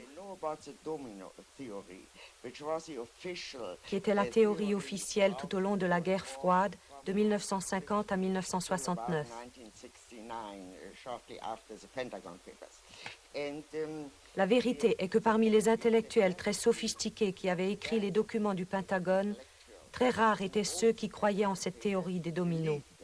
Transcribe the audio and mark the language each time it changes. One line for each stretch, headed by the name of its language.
English: You know about the domino theory, which was the official
French: qui était la théorie officielle tout au long de la guerre froide de 1950 à 1969.
English: 1969, shortly after the Pentagon Papers. And
French: La vérité est que parmi les intellectuels très sophistiqués qui avaient écrit les documents du Pentagone, très rares étaient ceux qui croyaient en cette théorie des dominos.